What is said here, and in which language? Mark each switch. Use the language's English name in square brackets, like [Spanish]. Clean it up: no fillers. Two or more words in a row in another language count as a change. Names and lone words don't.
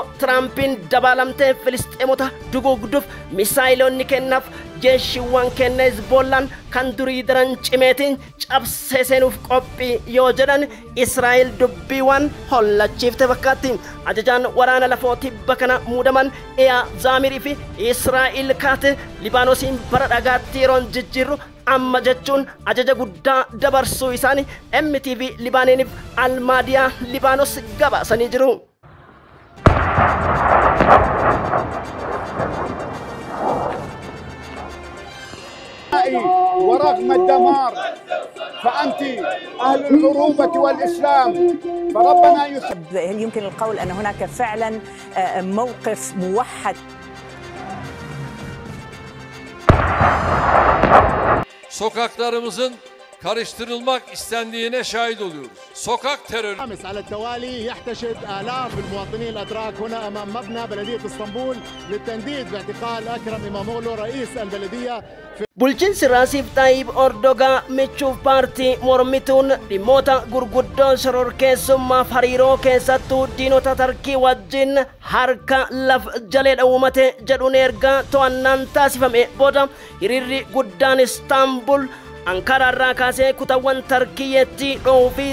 [Oromo] tiraampiin dabalamtee filisxeemota duguugduuf misaayilonni kennaaf jeeshiiwwan kenna hizbollaan kan durii daran cimeetiin cabsee seenuuf qophii yoo jedhan Israa'el dubbiiwwan hollachiifte fakkaatti ajajaan waraana lafoo tibba kana muudaman Eyaa Zaamirii fi Israa'el kaate Libaanoosiin bara dhagaatti yeroon jijjiirru amma jechuun ajaja guddaa dabarsuu isaanii MTV Libaanooniif Almaadiyaa Libaanos gabaasanii jiru. [Arabic] ورغم الدمار فأنت أهل العروبة والإسلام فربنا هل يمكن القول أن هناك فعلا موقف موحد [Turkish] Sokaklarımızın karıştırılmak istendiğine şahit oluyoruz. Sokak terörü. [Arabic] على التوالي يحتشد آلاف المواطنين الأتراك هنا أمام مبنى بلدية اسطنبول للتنديد باعتقال أكرم إماموغلو رئيس البلدية. [Oromo] Bulchiinsi Raasiif Taayib Ordogaa michuuf paartii mormituun dhimmoota gurguddoo shororkeessummaaf hariiroo keessattuu diinota Tarkii wajjin harka laf jaleedha uumate jedhuun ergaa to'annaan taasifame booda hiriirri guddaan Istaanbul Ankara irraa kaasee kutawwan Tarkiyyeetti dhoohuu fi